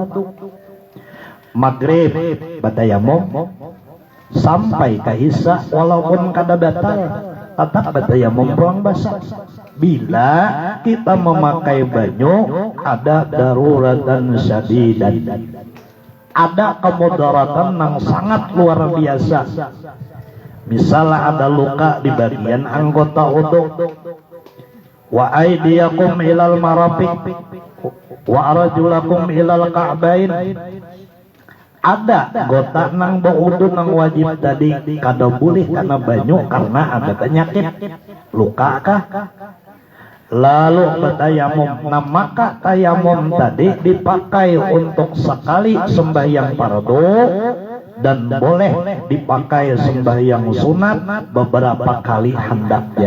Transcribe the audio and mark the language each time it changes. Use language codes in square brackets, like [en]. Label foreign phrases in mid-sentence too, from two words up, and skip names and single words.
[bjn] Maghrib bertayamum sampai ke isya walaupun kada batal tetap bertayamum buang basah. Bila kita memakai banyu ada [ar] ضرورة شديدة, [bjn] ada kemudaratan yang sangat luar biasa. Misalnya ada luka di bagian anggota wudu, [ar] وأيديكم إلى المرافق وأرجلكم إلى الكعبين. [bjn] Ada gota nang wudu nang wajib tadi kada boleh karena banyu karena ada penyakit luka kah. Lalu bertayamum. Nah maka tayamum tadi dipakai untuk sekali sembahyang fardu dan boleh dipakai sembahyang sunat beberapa kali hendaknya.